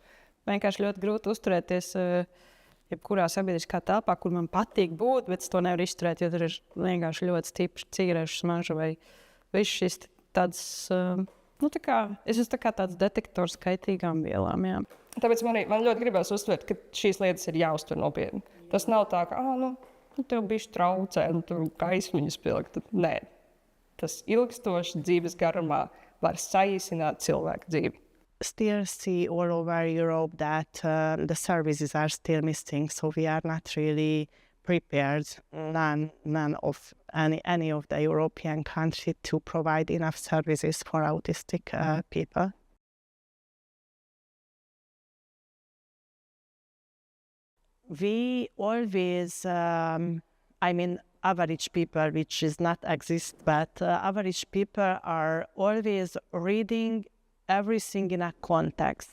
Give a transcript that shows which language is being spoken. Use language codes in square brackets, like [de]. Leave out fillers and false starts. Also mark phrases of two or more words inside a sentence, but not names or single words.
[lv] Vienkārši ļoti grūti uzturēties jebkurā sabiedriskā telpā, kur man patīk būt, bet es to nevaru izturēt, jo tur ir vienkārši ļoti stiprs cigarešu smarža vai viss šis tāds, tā kā, es esmu tā kā tāds detektors kaitīgām vielām, jā. Tāpēc man ļoti gribās uztvert, ka šīs lietas ir jāuztver nopietni. Tas nav tā, ka, tev bišķi traucē, tu gaismiņas pilk. Nē, tas ilgstoši dzīves garumā var saīsināt cilvēku dzīvi. [en] Still see all over Europe that the services are still missing, so we are not really prepared, none of any of the European countries to provide enough services for autistic people. We always, average people, which is not exist, but average people are always reading everything in a context.